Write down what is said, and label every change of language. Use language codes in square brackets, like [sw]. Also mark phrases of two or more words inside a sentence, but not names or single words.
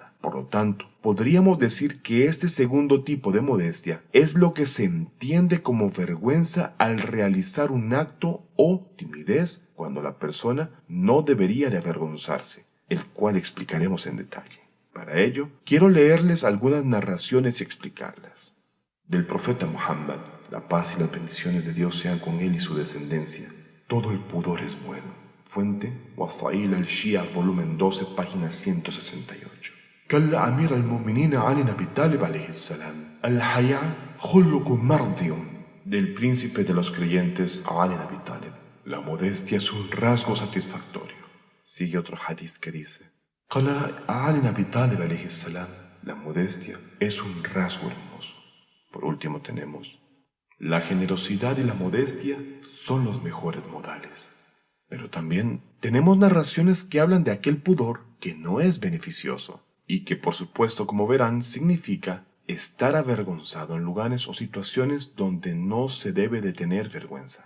[es] Por lo tanto, podríamos decir que este segundo tipo de modestia es lo que se entiende como vergüenza al realizar un acto o timidez cuando la persona no debería de avergonzarse, el cual explicaremos en detalle. Para ello, quiero leerles algunas narraciones y explicarlas. Del profeta Muhammad, la paz y las bendiciones de Dios sean con él y su descendencia. Todo el pudor es bueno. Fuente, Wasail al-Shia, volumen 12, página 168. [ar] قال أمير المؤمنين علي بن أبي طالب عليه السلام الحياء خلق مرضي. [es] Del príncipe de los creyentes Ali ibn Abi Talib, la modestia es un rasgo satisfactorio. Sigue otro hadith que dice: [ar] قال علي بن أبي طالب عليه السلام, [es] la modestia es un rasgo hermoso. Por último tenemos: la generosidad y la modestia son los mejores modales. Pero también tenemos narraciones que hablan de aquel pudor que no es beneficioso y que, por supuesto, como verán, significa estar avergonzado en lugares o situaciones donde no se debe de tener vergüenza.